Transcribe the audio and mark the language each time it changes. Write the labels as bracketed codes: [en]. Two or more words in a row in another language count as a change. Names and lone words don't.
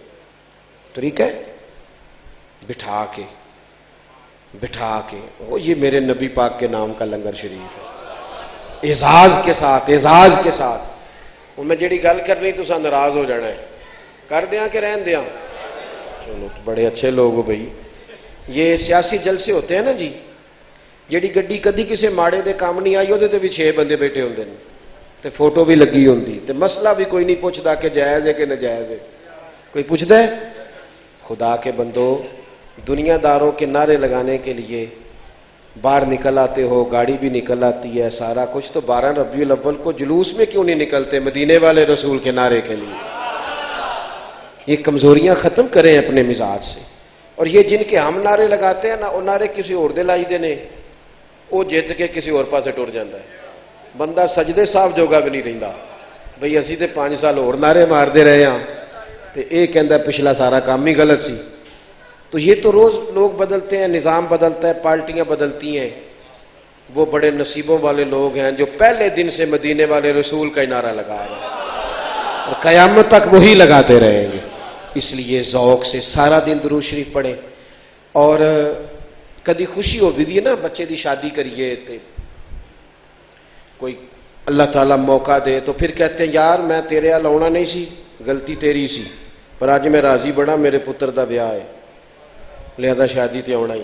[ur] طریقہ ہے بٹھا کے یہ میرے نبی پاک کے نام کا لنگر شریف ہے، اعزاز کے ساتھ ان میں [pa] جڑی گل کرنی تو ناراض ہو جانا ہے، کر دیاں کہ رہن دیاں؟ [ur] چلو بڑے اچھے لوگ ہو بھائی۔ یہ سیاسی جلسے ہوتے ہیں نا جی، [pa] جیڑی گڈی کدی کسے ماڑے دے کام نہیں آئی وہ بھی 6 بندے بیٹھے ہوندے نے تے فوٹو بھی لگی ہوندی تے مسئلہ بھی کوئی نہیں پوچھدا کہ جائز ہے کہ ناجائز ہے، کوئی پوچھدا ہے؟ [ur] خدا کے بندو، دنیا داروں کے نعرے لگانے کے لیے باہر نکل آتے ہو، گاڑی بھی نکل آتی ہے، سارا کچھ، تو 12 ربیع الاول کو جلوس میں کیوں نہیں نکلتے مدینے والے رسول کے نعرے کے لیے؟ یہ کمزوریاں ختم کریں اپنے مزاج سے. اور یہ جن کے ہم نعرے لگاتے ہیں نا، وہ نعرے [pa] کسی اور دے لائی دے نے، [ur] وہ جیت کے کسی اور پاسے ٹر جاتا ہے. [pa] بندہ سجدے صاحب جوگا بھی نہیں رہندا. بھئی اسی تے 5 سال اور نعرے ماردے رہے ہاں تے اے کہندا پچھلا سارا کام ہی غلط سی. [ur] تو یہ تو روز لوگ بدلتے ہیں، نظام بدلتا ہے، پارٹیاں بدلتی ہیں. وہ بڑے نصیبوں والے لوگ ہیں جو پہلے دن سے مدینے والے رسول کا نعرہ لگا رہے ہیں اور قیامت تک وہی لگاتے رہیں گے. اس لیے ذوق سے سارا دن درود شریف پڑھیں. [pa] اور کدی خوشی ہو بھی نا، بچے دی شادی کریے تے کوئی اللہ تعالیٰ موقع دے تو پھر کہتے ہیں یار میں تیرے حال آنا نہیں سی، غلطی تیری سی، پر آج میں راضی بڑا میرے پتر دا بیاہ ہے لہذا شادی تے آنا ہی.